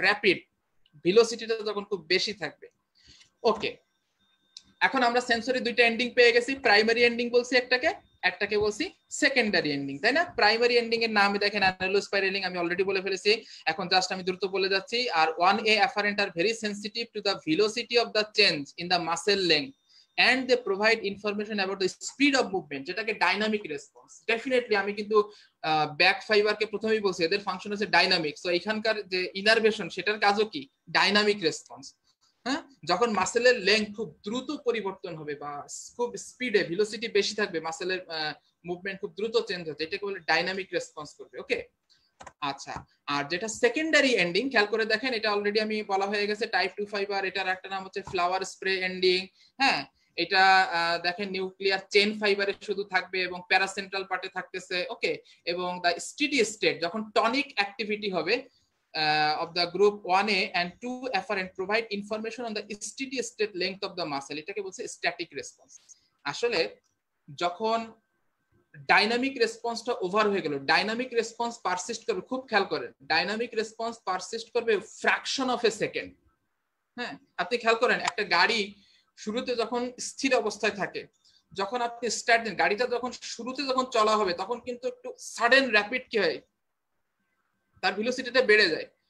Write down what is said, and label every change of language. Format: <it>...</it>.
<bn>Rapid, ভেলোসিটিটা যখন খুব বেশি থাকবে। ওকে, এখন আমরা সেন্সরি দুইটা এন্ডিং পেয়ে গেছি, প্রাইমারি এন্ডিং বলছি একটাকে বলছি সেকেন্ডারি এন্ডিং, তাই না? প্রাইমারি এন্ডিং এর নাম দেখেন অ্যানালোস্পাইরালিং, আমি অলরেডি বলে ফেলেছি, এখন জাস্ট আমি দ্রুত বলে যাচ্ছি।</bn> <en>আর 1A afferent are very sensitive to the velocity of the change in the muscle length and they provide information about the speed of movement,</en> <bn>যেটাকে ডাইনামিক রেসপন্স। ডেফিনেটলি আমি কিন্তু ব্যাক ফাইবারকে প্রথমেই বলছি এদের ফাংশন হচ্ছে ডাইনামিক, সো এখানকার যে ইনারভেশন সেটার কাজও কি? Dynamic response. হ্যাঁ, যখন মাসেলের লেংথ খুব দ্রুত পরিবর্তন হবে বা খুব স্পিডে ভেলোসিটি বেশি থাকবে, মাসেলের মুভমেন্ট খুব দ্রুত চেঞ্জ হচ্ছে, এটাকে বলে ডাইনামিক রেসপন্স করবে। ওকে, আচ্ছা, আর যেটা সেকেন্ডারি এন্ডিং, খেয়াল করে দেখেন, এটা অলরেডি আমি বলা হয়ে গেছে, টাইপ 2 ফাইবার, এটার একটা নাম হচ্ছে ফ্লাওয়ার স্প্রে এন্ডিং। হ্যাঁ, এটা দেখেন নিউক্লিয়ার চেইন ফাইবারে শুধু থাকবে এবং প্যারাসেন্ট্রাল পার্টে থাকতেছে।</bn> <en>okay, এবং the steady state,</en> <bn>যখন টনিক অ্যাক্টিভিটি হবে</bn> <en>of the group 1A and 2 afferent provide information on the steady state length of the muscle,</en> <bn>এটাকে বলছে স্ট্যাটিক রেসপন্স। আসলে যখন ডাইনামিক রেসপন্সটা ওভার হয়ে গেল, ডাইনামিক রেসপন্স পারসিস্ট করবে, খুব খেয়াল করেন, ডাইনামিক রেসপন্স পারসিস্ট করবে ফ্র্যাকশন অফ এ সেকেন্ড। হ্যাঁ, আপনি খেয়াল করেন, একটা গাড়ি শুরুতে যখন স্থির অবস্থায় থাকে, যখন আপনি স্টার্ট দেন, গাড়িটা যখন শুরুতে যখন চলা হবে, তখন কিন্তু একটু সাডেন র্যাপিড কি হয়, তার ভেলোসিটিটা বেড়ে যায়।</bn>